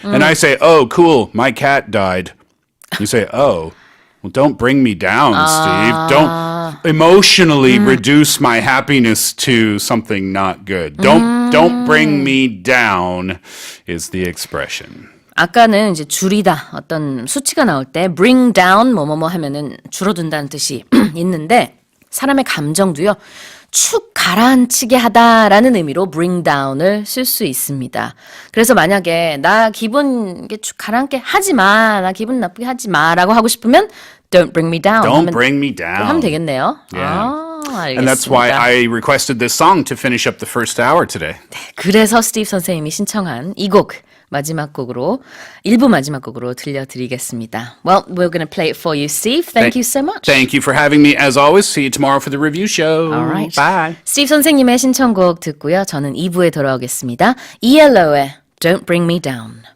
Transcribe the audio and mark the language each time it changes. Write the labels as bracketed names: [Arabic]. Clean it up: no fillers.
[English] And I say, oh, cool, my cat died. You say, oh. Well, don't bring me down, Steve. Don't emotionally reduce my happiness to something not good. Don't bring me down is the expression. [Korean] 아까는 이제 줄이다 어떤 수치가 나올 때 bring down 뭐뭐뭐 하면은 줄어든다는 뜻이 있는데 사람의 감정도요. 축 가라앉히게 하다라는 의미로 bring down을 쓸 수 있습니다. 그래서 만약에 나 기분 축 가라앉게 하지 마, 나 기분 나쁘게 하지 마라고 하고 싶으면 [English] don't bring me down. Don't bring me down. [Korean] 하면 되겠네요. [English] Yeah. [Korean] 알겠습니다. [English] And that's why I requested this song to finish up the first hour today. [Korean] 그래서 스티브 선생님이 신청한 이 곡 마지막 곡으로 1부 마지막 곡으로 들려드리겠습니다. [English] Well, we're going to play it for you, Steve. Thank you so much. Thank you for having me as always. See you tomorrow for the review show. All right. Bye. [Korean] 스티브 선생님의 신청곡 듣고요. 저는 2부에 돌아오겠습니다. ELO의 Don't Bring Me Down.